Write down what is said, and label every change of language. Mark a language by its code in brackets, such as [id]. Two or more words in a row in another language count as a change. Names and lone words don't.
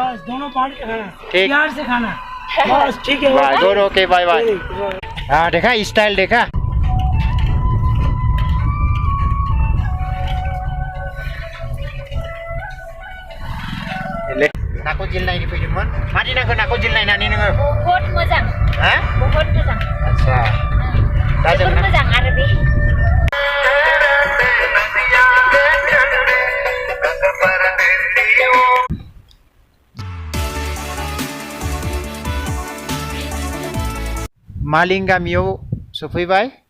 [hi] बस दोनों पार्ट खाना। ठीक। प्यार से खाना। बस ठीक है। [en] Bye good okay bye bye. [hi] हाँ देखा स्टाइल देखा। [brx] नाको जिल नायनि फैदोंमोन। मादि नांखो नाको जिल नायनानै नोङो? बहुत मोजां। हा? बहुत मोजां। आच्छा। दा जों जोबोद मोजां आरो बे। मालिं गामियाव सफैबाय।